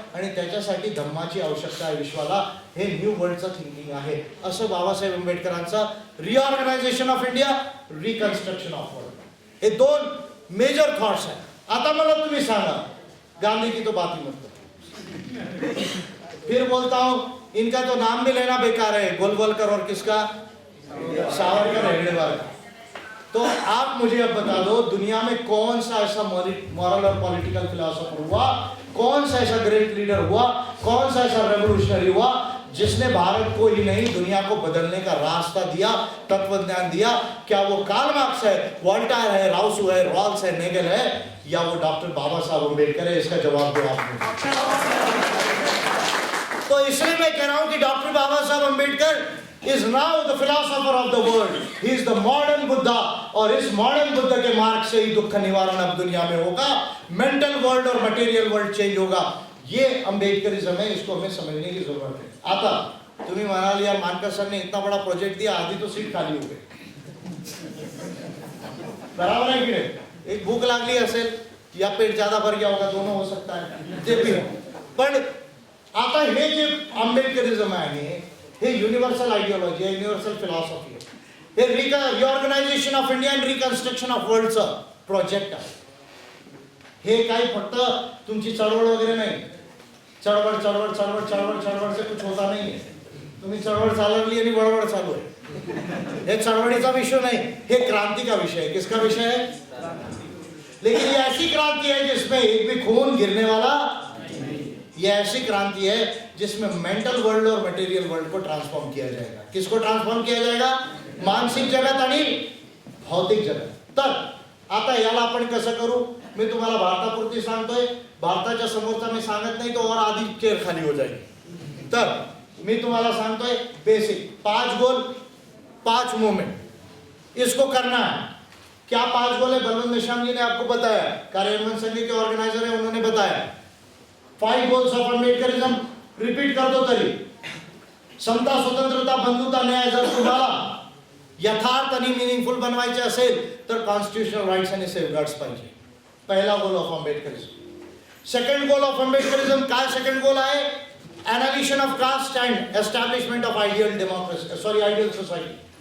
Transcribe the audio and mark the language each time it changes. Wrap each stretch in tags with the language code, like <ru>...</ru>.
<mr>आणि त्याच्यासाठी धम्माची आवश्यकता आहे विश्वाला. हे न्यू वर्ल्डचं थिंकिंग आहे. असं Babasaheb आंबेडकरांचं reorganisation of India, reconstruction of world, हे 2 मेजर थॉट्स आहेत. आता मला तुम्ही सांगा,</mr> <hi>गांधी की तो बात ही मत करो. फिर बोलता हूं, इनका तो नाम भी लेना बेकार है, गोलवलकर और किसका, सावरकर, हेगड़ेवार का. तो आप मुझे अब बता दो, दुनिया में कौन सा ऐसा मॉरल और पॉलिटिकल फिलोसोफर हुआ, कौन सा ऐसा ग्रेट लीडर हुआ, कौन सा ऐसा रेवोल्यूशनरी हुआ जिसने भारत को ही नहीं दुनिया को बदलने का रास्ता दिया, तत्वज्ञान दिया? क्या वो कार्ल मार्क्स है, वॉल्टायर है, राउसू है, रॉल्स है, नेगल है, या वो डॉक्टर बाबा साहब अम्बेडकर है? इसका जवाब दो आपने. तो इसलिए मैं कह रहा हूं कि doctor Baba Saheb Ambedkar</hi> <en>is now the philosopher of the world. He is the modern Buddha.</en> <hi>और इस मॉडर्न बुद्ध के मार्ग से ही दुख निवारण अब दुनिया में होगा. मेंटल वर्ल्ड और मटेरियल वर्ल्ड चेंज होगा. ये अम्बेडकरिज्म है, इसको हमें समझने की जरूरत है.</hi> <mr>आता तुम्ही म्हणाल</mr> <hi>यार मानकर सर ने इतना बड़ा प्रोजेक्ट दिया, आधी तो सीट खाली हो गई. बराबर है कि नहीं? एक भूख</hi> <mr>लागली असेल</mr> <hi>या पेट ज्यादा भर गया होगा, दोनों हो सकता है, जे भी हो.</hi> <mr>पण आता हे जे आंबेडकरिझम आहे हे युनिव्हर्सल आयडियोलॉजी आहे, युनिव्हर्सल फिलॉसॉफी आहे. हे reorganisation of India and reconstruction of वर्ल्डचं project आहे. हे काही फक्त तुमची चळवळ वगैरे नाही. चळवळ चळवळ चळवळ चळवळ चळवळ</mr> <hi>से कुछ होता नहीं है.</hi> <mr>तुम्ही चळवळ चालवली आणि वळवळ चालू आहे. हे चळवळीचा विषय नाही, हे</mr> <hi>क्रांति का विषय है. किसका विषय है? लेकिन ये ऐसी क्रांति है जिसमें एक भी खून गिरने वाला, ये ऐसी क्रांति है जिसमें मेंटल वर्ल्ड और मटेरियल वर्ल्ड को ट्रांसफॉर्म किया जाएगा. किसको ट्रांसफॉर्म किया जाएगा?</hi> <mr>मानसिक जगत आणि भौतिक जगत. तर आता याला आपण कसं करू? मी तुम्हाला भारतापुरती सांगतोय, भारताच्या समोरचा मी सांगत नाही तो और आधी चेअर खाली हो जाईल. तर मी तुम्हाला सांगतोय</mr> <hi>बेसिक 5 गोल 5 मूवमेंट, इसको करना है. क्या 5 गोल है? बलवंत निशाम जी ने आपको बताया, कार्यान्वयन संघ के ऑर्गेनाइजर है, उन्होंने बताया. 5 गोल्स ऑफ अम्बेडकरिज्म रिपीट कर दो तरी.</hi> <mr>समता, स्वतंत्रता, बंधुता, न्याय जर तुम्हाला यथार्थ आणि मिनिंगफुल बनवायचे असेल तर कॉन्स्टिट्यूशनल राईट्स आणि सेफगार्ड्स पाहिजे. पहिला goal of आंबेडकरिझम. Second goal of आंबेडकरिझम काय? सेकंड गोल आहे एनालिशन of caste and establishment of ideal democracy, ideal society.</mr>